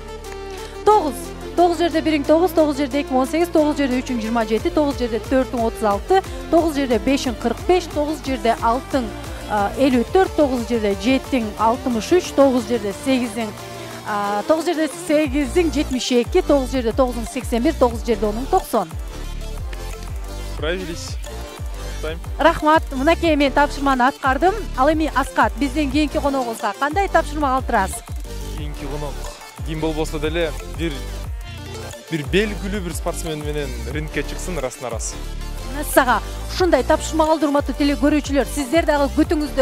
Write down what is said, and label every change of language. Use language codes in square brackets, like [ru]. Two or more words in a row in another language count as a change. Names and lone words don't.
[ky] 9 жерде 1-ің 9, 9 жерде 2-ің 18, 9 жерде 3-ің 27, 9 жерде 4-ің 36, 9 жерде 5-ің 45, 9 жерде 6-ың 54, 9 жерде 7-ің 63, 9 жерде 8-ің 72, 9 жерде 9-ың 81, 9 жерде 10-ың 90. [ru] Справились. [ky] Рахмат, мынакей мен тапшырманы аткардым. Ал эми Аскат, бизден кийинки коногубузга кандай тапшырма калтырасыз? Кийинки конок ким болбосо деле бир белгилүү бир спортсмен менен рингке чыксын расына рас. Сага ушундай тапшырма калтырматтуу теле көрүүчүлөр, сиздер дагы күтүңүздөр.